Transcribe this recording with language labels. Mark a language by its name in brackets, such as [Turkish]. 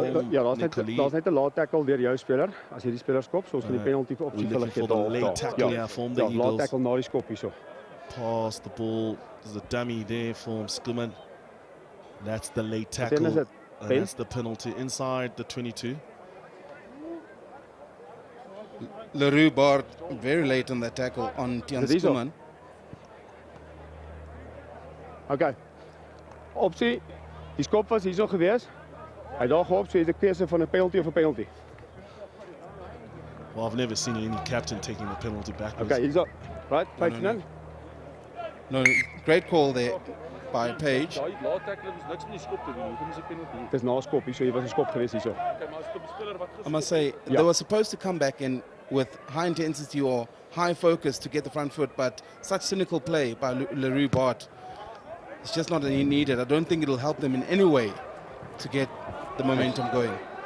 [Afrikaans] Ja, daar's net 'n late tackle deur jou speler. As jy die speler skop, so ons gaan die penalty opsie vir hulle gee daar. [English] Late tackle here from the Eagles. [Afrikaans] Late tackle na die skop hierso. [English] Pass the ball. There's a dummy there from Skuman. That's the late tackle. And that's the penalty inside the 22. Leroux Bart very late on that tackle on Tian Skuman. [Afrikaans] Okay. Opsie. Die skop was hierso gewees. Hy daar geop, so is 'n keuse van 'n penalty of 'n penalty. [English] Well, I've never seen any captain taking the penalty backwards. [Afrikaans] Okay, hierso. Right, 5-0. [English] No, great call there by Page. [Afrikaans] Daai late tackle is niks met die skop te doen. Hoekom is 'n penalty? Dis na skop hierso, hier was 'n skop gewees hierso. Okay, maar as die speler wat [English] I must say, they were supposed to come back in with high intensity or high focus to get the front foot, but such cynical play by Leroux Bart, it's just not needed. I don't think it'll help them in any way to get the momentum going.